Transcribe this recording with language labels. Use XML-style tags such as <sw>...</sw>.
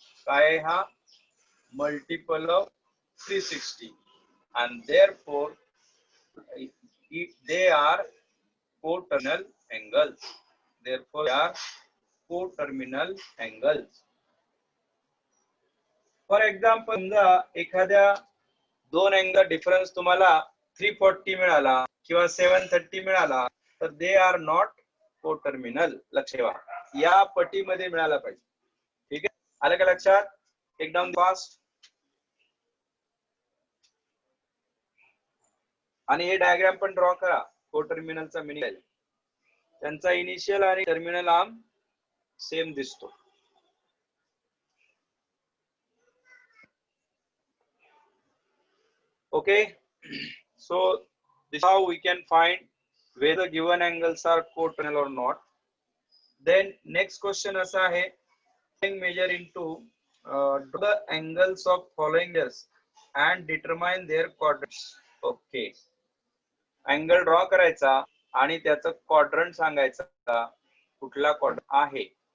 <mr>काय हा</mr> <en>multiple of 360 and therefore they are co-terminal angles. Therefore they are co-terminal angles.</en> <mr>For example समजा एखाद्या दोन अँगल डिफरन्स तुम्हाला 340 मिळाला किंवा 730 मिळाला तर</mr> <en>They are not coterminal.</en> <mr>लक्ष ठेवा, या पटीमध्ये मिळाला पाहिजे. ठीक आहे, आलं का लक्षात. एकदम फास्ट. आणि हे डायग्राम पण ड्रॉ करा. को टर्मिनलचा मिनिमल त्यांचा इनिशियल आणि टर्मिनल आर्म सेम दिसतो.</mr> <en>Okay, so this is how we can find whether given angles are coterminal or not. Then next question</en> <mr>असा आहे,</mr> <en>measure into the angles of following years and determine their quadrants.</en> <mr>Okay, angle draw करायचा आणि त्याचं quadrant सांगायचा कुठला quadrant आहे.</mr>